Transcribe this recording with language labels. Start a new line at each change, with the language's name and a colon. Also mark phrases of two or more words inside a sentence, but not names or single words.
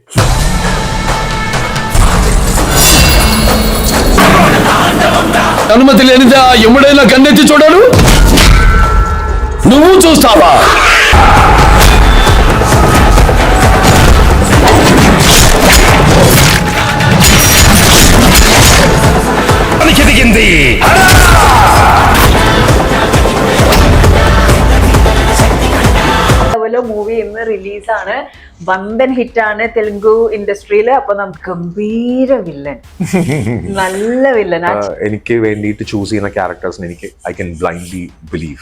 Telugu: అనుమతి లేనిదా ఎముడైనా కన్నెత్తి చూడడు. నువ్వు చూస్తావా? దిగింది.
Malayalam: മൂവി ഇന്ന് റിലീസാണ്. വമ്പൻ ഹിറ്റാണ് തെലുങ്കു ഇൻഡസ്ട്രിയിൽ. അപ്പൊ നമുക്ക് ഗംഭീര വില്ലൻ, നല്ല വില്ലൻ. എനിക്ക് വേണ്ടിയിട്ട് ചൂസ് ചെയ്യുന്ന ക്യാരക്ടേഴ്സിന് എനിക്ക്
English: I can blindly believe.